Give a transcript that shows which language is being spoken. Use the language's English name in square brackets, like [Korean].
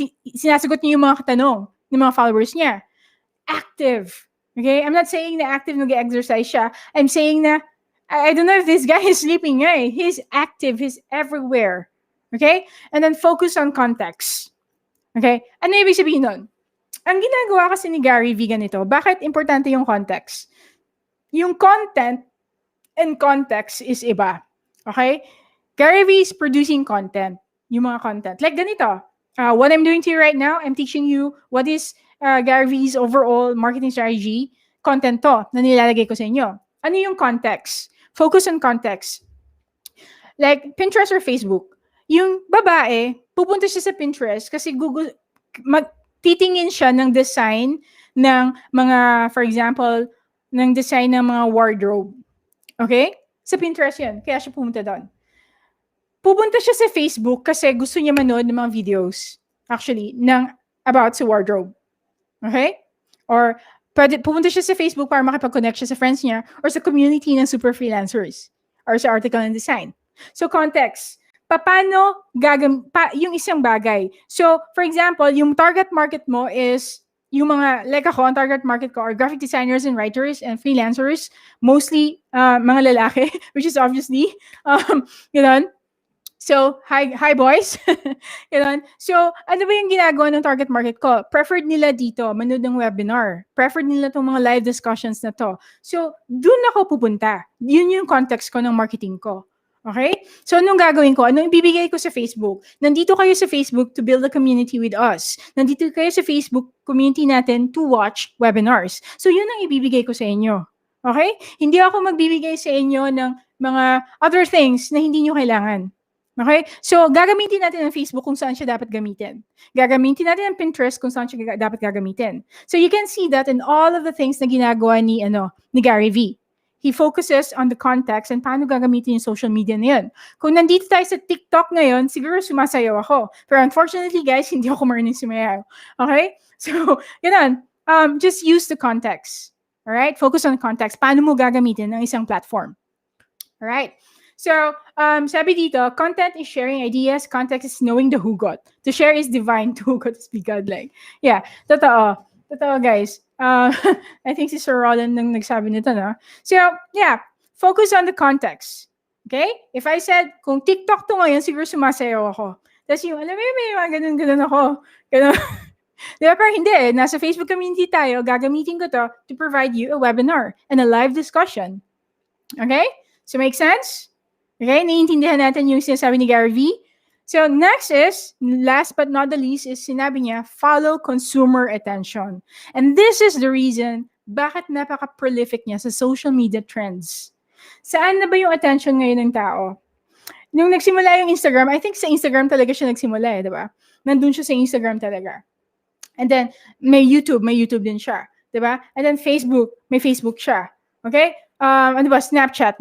[Filipino] Sinasagot niya yung mga katanong ng mga followers niya. [English] Active. Okay? I'm not saying na active [Filipino] nag-exercise siya. [English] I'm saying na, I don't know if this guy is sleeping. Eh? He's active. He's everywhere. Okay? And then focus on context. Okay? [Filipino] Ano ibig sabihin nun? Ang ginagawa kasi ni Gary V ganito, bakit importante yung context? [English] Yung content and context is iba. Okay? Gary V is producing content. [Filipino] Yung mga [English] content. Like [Filipino] ganito. [English] What I'm doing to you right now, I'm teaching you what is Gary V's overall marketing strategy. [Filipino] Content to na nilalagay ko sa inyo. Ano yung context? [English] Focus on context. Like Pinterest or Facebook. [Filipino] Yung babae, pupunta siya sa Pinterest kasi titingin siya ng design ng mga, [English] for example, [Filipino] ng design ng mga wardrobe. Okay? Sa Pinterest yan. Kaya siya pumunta doon. Pupunta siya sa Facebook kasi gusto niya manood ng mga videos, [English] actually, [Filipino] about sa wardrobe. Okay? Or, pupunta siya sa Facebook para makipag-connect siya sa [English] friends [Filipino] niya or sa community ng super freelancers or sa [English] article and design. [Filipino] So, context. Paano yung isang bagay? [English] So, for example, yung target market mo is yung mga, like ako, ang target market ko are graphic designers and writers and freelancers, mostly [Filipino] mga lalaki, [English] which is obviously, yun. So, hi boys. [Filipino] Yun. So, ano ba yung ginagawa ng target market ko? Preferred nila dito, manood ng webinar. Preferred nila itong mga [English] live discussions [Filipino] na to. So, dun ako pupunta. Yun yung context ko ng marketing ko. Okay? So, anong gagawin ko? Anong ibibigay ko sa Facebook? Nandito kayo sa Facebook [English] to build a community with us. [Filipino] Nandito kayo sa Facebook community natin [English] to watch webinars. [Filipino] So, yun ang ibibigay ko sa inyo. Okay? Hindi ako magbibigay sa inyo ng mga [English] other things [Filipino] na hindi nyo kailangan. Okay? So, gagamitin natin ang Facebook kung saan siya dapat gamitin. Gagamitin natin ang Pinterest kung saan siya dapat gagamitin. [English] So, you can see that in all of the things [Filipino] na ginagawa ni [English] Gary V. He focuses on the context and [Filipino] paano gagamitin yung [English] social media na yun. [Filipino] Kung nandito tayo sa TikTok ngayon, siguro sumasayaw ako. Pero [English] unfortunately, guys, [Filipino] hindi ako marunong sumayaw. Okay? So, ganun. [English] Just use the context. Alright? Focus on the context. [Filipino] Paano mo gagamitin ng isang platform. [English] Alright? So, sabi dito, content is sharing ideas, context is knowing the hugot. To share is divine, to hugot is be godlike. [Filipino] Yeah, totoo. Totoo, guys. [English] I think [Filipino] si Sir Roland nang nagsabi nito, no? [English] So, yeah, focus on the context. Okay? If I said, [Filipino] kung TikTok to ngayon, siguro sumasayaw ako. Tapos yung, alam mo, may mga ganun ako. [English] Ganun. Diba? [Filipino] Pero hindi, nasa Facebook community tayo, gagamitin ko [English] to provide you a webinar and a live discussion. Okay? So, make sense? Okay? [Filipino] Naiintindihan natin yung sinasabi ni Gary V. [English] So, next is, last but not the least, [Filipino] is sinabi niya, [English] follow consumer attention. And this is the reason [Filipino] bakit napaka-prolific niya [English] sa social media trends. [Filipino] Saan na ba yung attention ngayon ng tao? Nung nagsimula yung Instagram, [English] I think [Filipino] sa Instagram talaga siya nagsimula di ba? Nandun siya sa Instagram talaga. And then, may YouTube din siya. Di ba? And then, may Facebook siya. Okay? Ano ba? Snapchat.